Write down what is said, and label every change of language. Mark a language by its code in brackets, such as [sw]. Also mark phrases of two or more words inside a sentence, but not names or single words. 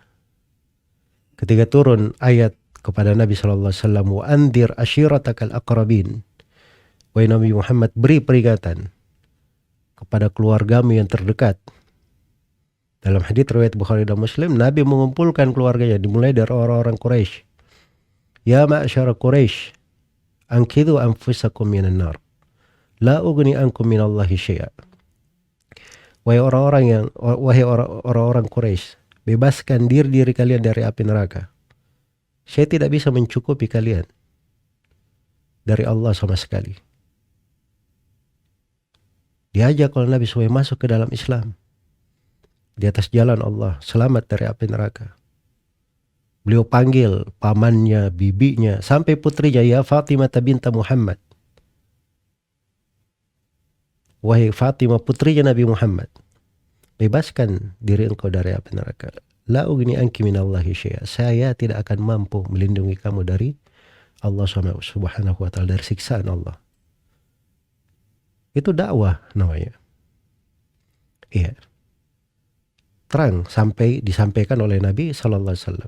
[id] Ketika turun ayat kepada Nabi SAW, [ar] وأنذر عشيرتك الأقربين. [id] Wahai Nabi Muhammad, beri peringatan kepada keluargamu yang terdekat. Dalam hadits riwayat Bukhari dan Muslim, Nabi mengumpulkan keluarganya, dimulai dari orang-orang Quraisy. [ar] يا معشر قريش, أنقذوا أنفسكم من النار. لا أغني عنكم من الله شيئا. [id] Wahai orang-orang Quraisy, bebaskan diri kalian dari api neraka. Saya tidak bisa mencukupi kalian dari Allah sama sekali. Diajak oleh Nabi supaya masuk ke dalam Islam. Di atas jalan Allah, selamat dari api neraka. Beliau panggil pamannya, bibinya, sampai putrinya, [ar] يا فاطمة بنت محمد. [id] Wahai Fatimah, putrinya Nabi Muhammad, bebaskan diri engkau dari api neraka. [ar] لا أغني عنك من الله شيئا. [id] Saya tidak akan mampu melindungi kamu dari Allah [ar] سبحانه وتعالى, [id] dari siksaan Allah. Itu dakwah namanya. Iya. Terang sampai disampaikan oleh Nabi [ar] صلى الله عليه وسلم.